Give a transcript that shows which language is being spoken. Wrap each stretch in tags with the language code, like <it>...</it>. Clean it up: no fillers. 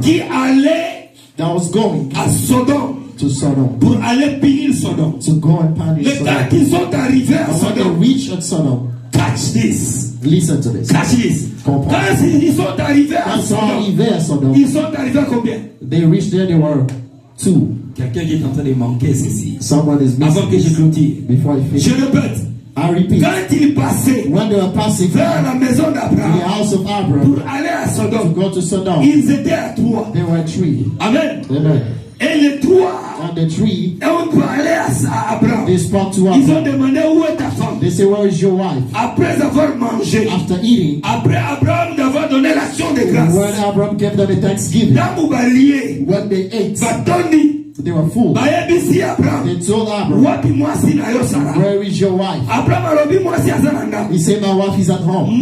<fr>qui allaient</fr> <en>that was going</en> <fr>à Sodome</fr> <en>to Sodom</en> <fr>pour aller punir Sodome.</fr> <en>to go and punish</en> <fr>Mais quand</fr> <en>Sodom.</en> <fr>ils sont arrivés à</fr> <en>And when they</en> <fr>Sodome,</fr> <en>reached at Sodom, catch this, listen to this. catch this.</en> <fr>Comprends. Quand ils sont arrivés à Quand ils sont Sodome, arrivés à Sodom, ils sont arrivés à combien?</fr> <en>they reached there, they were 2.</en> <fr>Quelqu'un qui est en train de manquer ceci.</fr> <en>Someone is</en> <fr>Avant que je</fr> <en>missing.</en> <fr>clôture,</fr> <en>Before I</en> <fr>je</fr> <en>finish,</en> <fr>répète,</fr> <en>I repeat,</en> <fr>quand ils passaient</fr> <en>when they were passing</en> <fr>vers la maison</fr> <en>to the</en> <fr>d'Abraham</fr> <en>house of</en> <fr>pour</fr> <en>Abraham</en> <fr>aller à</fr> <en>to</en> <fr>Sodome,</fr> <en>go to Sodom,</en> <fr>ils étaient à 3.</fr> <en>there were 3. Amen. Amen.</en> <fr>Et les 3</fr> <en>And the 3,</en> <fr>ont parlé à Abraham.</fr> <en>they spoke to</en> <fr>Ils ont</fr> <en>Abraham.</en> <fr>demandé où est ta femme.</fr> <en>They say, where is your wife?</en> <fr>Après avoir mangé,</fr> <en>After eating,</en> <fr>après Abraham d'avoir donné l'action de grâce,</fr> <en>when Abraham gave them the thanksgiving,</en> <fr>dans Moubalier,</fr> <en>when they ate,</en> <ln>Batoni,</ln> <en>they were full.</en> <ln>Bayebisi Abraham,</ln> <en>They told Abraham,</en> <ln>wapi mwasi na yo Sara.</ln> <en>where is your wife?</en> <ln>Abraham alobi mwasi aza na ndako.</ln> <en>He said, my wife is at home.</en>